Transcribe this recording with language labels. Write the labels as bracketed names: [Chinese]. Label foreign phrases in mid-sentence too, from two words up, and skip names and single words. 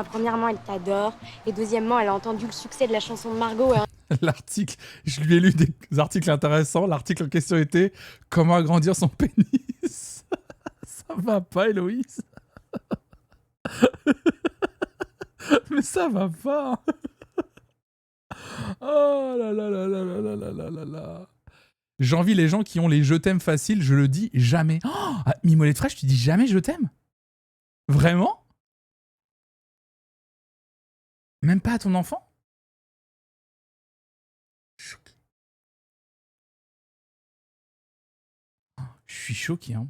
[French] Premièrement, elle t'adore. Et deuxièmement, elle a entendu le succès de la chanson de Margot. Et... L'article, je lui ai lu des articles intéressants. L'article en question était comment agrandir son pénis. Ça va pas, Héloïse. Mais ça va pas. Oh là là là là là là là là là. J'envie les gens qui ont les je t'aime faciles, je le dis jamais. Oh, ah, Mimolette fraîche, tu dis jamais je t'aime? Vraiment? Même pas à ton enfant? Je suis choqué, hein.